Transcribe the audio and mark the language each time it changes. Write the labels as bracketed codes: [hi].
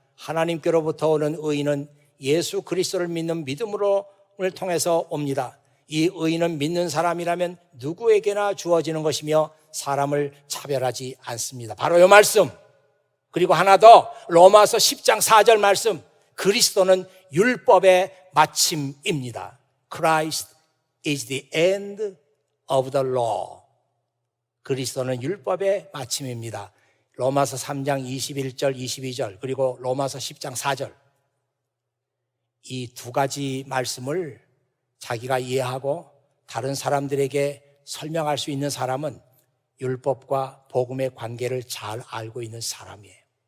[ko] 하나님께로부터 오는 의는 예수 그리스도를 믿는 믿음을 통해서 옵니다. 이 의는 믿는 사람이라면 누구에게나 주어지는 것이며 사람을 차별하지 않습니다. 바로 이 말씀. 그리고 하나 더 로마서 10장 4절 말씀. 그리스도는 율법의 마침입니다. [en] Christ is the end of the law. [ko] 그리스도는 율법의 마침입니다. 로마서 3장 21절 22절 그리고 로마서 10장 4절. 이 두 가지 말씀을 자기가 이해하고 다른 사람들에게 설명할 수 있는 사람은 율법과 복음의 관계를 잘 알고 있는 사람이에요.